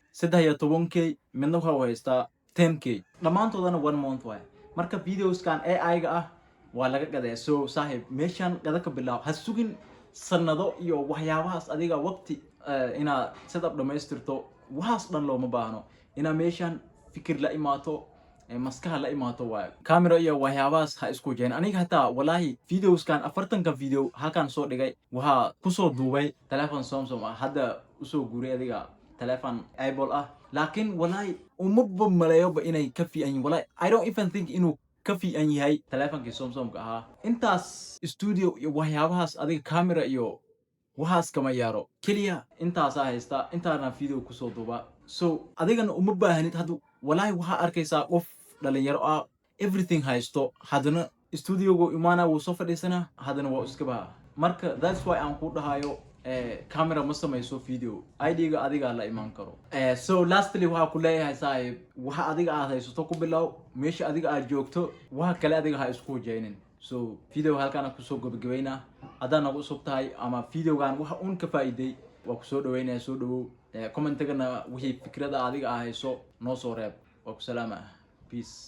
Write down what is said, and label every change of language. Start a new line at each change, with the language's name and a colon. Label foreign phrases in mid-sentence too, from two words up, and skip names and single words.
Somali: 13k midna waxa uu haystaa 10k dhammaantoodana 1 month waaye marka videos-kan AI-ga ah waa laga gadaa so saaxiib meeshan gada ka bilaab ha sugin sanado iyo waxyaabahaas adiga waqti inaad setup dhammaystirto waxaas dhan looma baahno inaad meeshan fikir la imaato maskaha la imaato waaye camera iyo waxyaabahaas ha isku jeen aniga hataa wallahi videoskan 40ka video halkan soo dhigay waxaa kusoo duubay telephone Samsung ah hadda usoo guuray adiga telephone Apple ah laakiin wallahi uma maleeyoba inay ka fiican yihiin wallahi
English: I don't even think
Somali: inuu ka fiican yahay telefonkii Samsung ahaa intaas studio iyo waxyaabahaas adiga camera iyo waxaas kama yaaro kaliya intaas haysta intaana video kusoo duuba so adigana uma baahnid hadda wallahi waxa arkaysaa qof dhalinyaro ah everything haysto haddana studio-go imaana wuu soo fadhiisana haddana waa iska baha marka
English: that's why
Somali: aan ku dhahayo camera ma samayso video ID-ga adiga la iman karo so lastly waxa ku leeyahay saaxiib waxa adiga aad haysato ku bilow meesha adiga aad joogto waxa kale adiga ha isku hujaynin so video halkaan ku soo gabagabeynaa haddana nagu usub tahay ama video-gan waxa uun ka faa'iiday waa ku soo dhaweynaya soo dhawow comment-gana wixii fikrada adiga aad hayso noo soo reeb waa ku salaama peace